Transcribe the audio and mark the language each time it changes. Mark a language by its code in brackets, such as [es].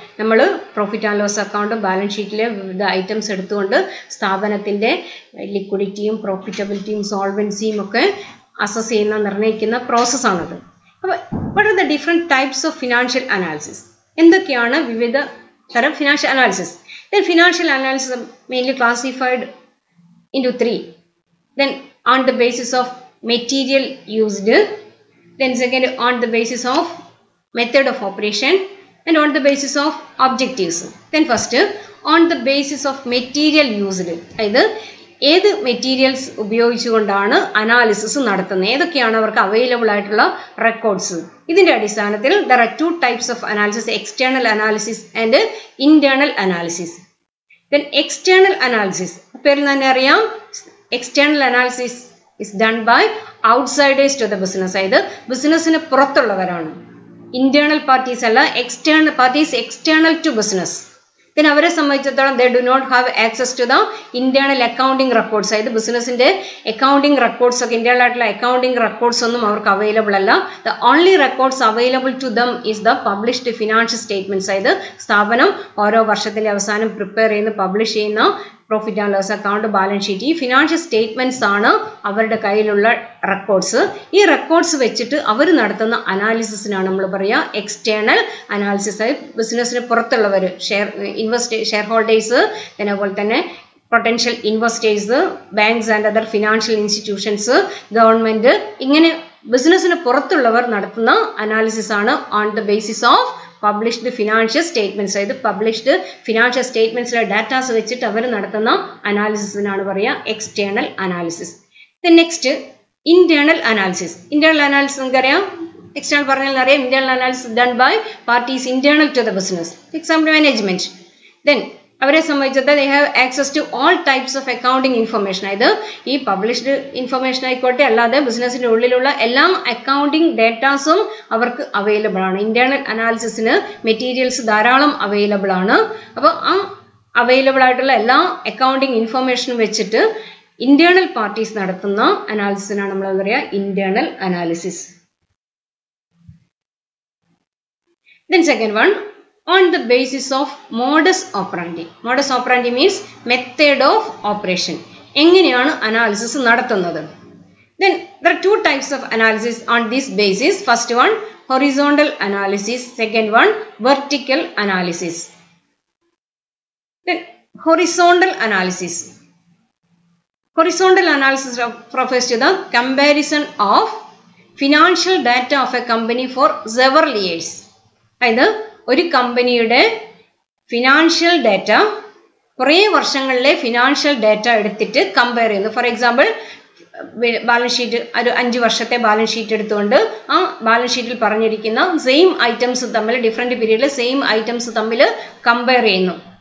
[ml] നമ്മൾ profit and loss account, balance ഷീറ്റിലെ വിവിധ ഐറ്റംസ് എടുത്തുകൊണ്ട് സ്ഥാപനത്തിൻ്റെ ലിക്വിഡിറ്റിയും പ്രോഫിറ്റബിലിറ്റിയും സോൾവൻസിയും ഒക്കെ അസസ് ചെയ്യുന്ന നിർണ്ണയിക്കുന്ന പ്രോസസ്സാണത്. [en] അപ്പോൾ what are the different types of financial analysis? [ml] എന്തൊക്കെയാണ് വിവിധ തരം financial analysis? [en] Then financial analysis mainly classified into 3. Then on the basis of material used, then second on the basis of method of operation, and on the basis of objectives. Then first on the basis of material used, [ml] അതായത് ഏത് materials ഉപയോഗിച്ചുകൊണ്ടാണ് analysis നടത്തുന്നത്, ഏതൊക്കെയാണ് അവർക്ക് available ആയിട്ടുള്ള records. ഇതിന്റെ അടിസ്ഥാനത്തിൽ [en] there are 2 types of analysis, external analysis and internal analysis. Then external analysis, [ml] പേരിൽ തന്നെ അറിയാം, [en] external analysis is done by outsiders to the business. [ml] അതായത് ബിസിനസ്സിന് പുറത്തുള്ളവരാണ്. [en] Internal parties അല്ല, external parties external to business. then [ml] അവരെ സംബന്ധിച്ചിടത്തോളം [en] they do not have access to the internal accounting records. [ml] അതായത് ബിസിനസിന്റെ അക്കൗണ്ടിങ് റെക്കോർഡ്സ് ഒക്കെ ഇന്റേണൽ ആയിട്ടുള്ള അക്കൗണ്ടിങ് റെക്കോർഡ്സ് ഒന്നും അവർക്ക് അവൈലബിൾ അല്ല. [en] the only records available to them is the published financial statements. [ml] അതായത് സ്ഥാപനം ഓരോ വർഷത്തിന്റെ അവസാനം പ്രിപ്പയർ ചെയ്യുന്ന പബ്ലിഷ് ചെയ്യുന്ന profit and loss account, balance sheet, ഈ ഫിനാൻഷ്യൽ സ്റ്റേറ്റ്മെന്റ്സ് ആണ് അവരുടെ കയ്യിലുള്ള റെക്കോർഡ്സ്. ഈ റെക്കോർഡ്സ് വെച്ചിട്ട് അവർ നടത്തുന്ന അനാലിസിസിനാണ് നമ്മൾ പറയുക എക്സ്റ്റേണൽ അനാലിസിസ്. ബിസിനസ്സിന് പുറത്തുള്ളവർ, ഷെയർ ഹോൾഡേഴ്സ്, അതുപോലെ തന്നെ potential investors, [en] banks and other financial institutions, [ml] government, ഇങ്ങനെ ബിസിനസ്സിന് പുറത്തുള്ളവർ നടത്തുന്ന അനാലിസിസ് ആണ് [en] On the basis of published financial statements. [ml] അതായത് പബ്ലിഷ്ഡ് ഫിനാൻഷ്യൽ സ്റ്റേറ്റ്മെന്റ്സിലെ ഡാറ്റാസ് വെച്ചിട്ട് അവർ നടത്തുന്ന അനാലിസിസിനാണ് പറയുക external analysis. Next internal analysis. Internal analysis നമുക്കറിയാം, എക്സ്റ്റേണൽ പറഞ്ഞാൽ അറിയാം. [en] Internal analysis done by parties internal to the business, example management. Then [ml] അവരെ സംബന്ധിച്ചിടത്തോളം [en] they have access to all types of accounting information. [ml] അതായത് ഈ പബ്ലിഷ്ഡ് ഇൻഫർമേഷൻ ആയിക്കോട്ടെ, അല്ലാതെ ബിസിനസിന്റെ ഉള്ളിലുള്ള എല്ലാ അക്കൗണ്ടിങ് ഡേറ്റാസും അവർക്ക് അവൈലബിൾ ആണ്. ഇന്റേണൽ അനാലിസിസിന് മെറ്റീരിയൽസ് ധാരാളം അവൈലബിൾ ആണ്. അപ്പോൾ ആ അവൈലബിൾ ആയിട്ടുള്ള എല്ലാ അക്കൗണ്ടിങ് ഇൻഫർമേഷനും വെച്ചിട്ട് ഇന്റേണൽ പാർട്ടീസ് നടത്തുന്ന അനാലിസിസിനാണ് നമ്മൾ എന്താ പറയുക internal analysis. [en] Then second one, on the basis of modus operandi. Modus operandi means method of operation. [ml] എങ്ങനെയാണ് അനാലിസിസ് നടത്തുന്നത്? [en] Then there are two types of analysis on this basis. First one, horizontal analysis. Second one, vertical analysis. Then horizontal analysis. Horizontal analysis refers to the comparison of financial data of a company for several years. [ml] അതായത് ഒരു കമ്പനിയുടെ financial data കുറേ വർഷങ്ങളിലെ financial data എടുത്തിട്ട് compare ചെയ്യുന്നു. For example balance sheet, ഒരു 5 വർഷത്തെ balance sheet എടുത്തുകൊണ്ട് ആ ബാലൻസ് ഷീറ്റിൽ പറഞ്ഞിരിക്കുന്ന സെയിം ഐറ്റംസ് തമ്മിൽ, ഡിഫറെന്റ് പീരീഡിലെ സെയിം ഐറ്റംസ് തമ്മിൽ കമ്പയർ ചെയ്യുന്നു.